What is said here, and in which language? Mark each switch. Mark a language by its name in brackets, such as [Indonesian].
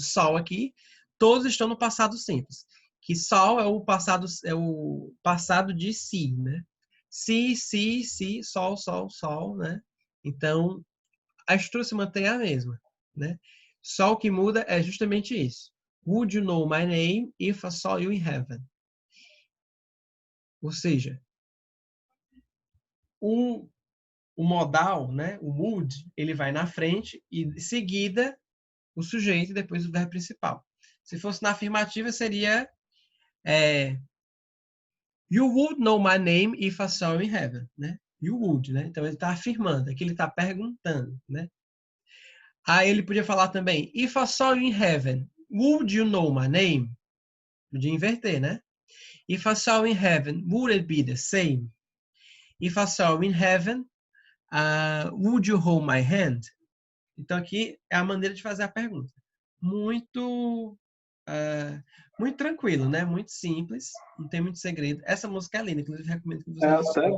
[Portuguese] O saw aqui, todos estão no passado simples. Que saw é o passado de si, né? Se, sol, né? Então, a estrutura se mantém a mesma, né? Só o que muda é justamente isso. [English] Would you know my name if I saw you in heaven? [Portuguese] Ou seja, o modal, né? O would, ele vai na frente e em seguida o sujeito e depois o verbo principal. Se fosse na afirmativa, seria [English] You would know my name if I saw you in heaven, né? You would, né? [Portuguese] Então ele está afirmando, aqui ele está perguntando, né? Aí ele podia falar também, [English] if I saw you in heaven, would you know my name? [Portuguese] Podia inverter, né? [English] If I saw you in heaven, would it be the same? If I saw you in heaven, would you hold my hand? [Portuguese] Então aqui é a maneira de fazer a pergunta. Muito muito tranquilo, né? Muito simples, não tem muito segredo. Essa música é linda, inclusive recomendo que É vocês até escutem.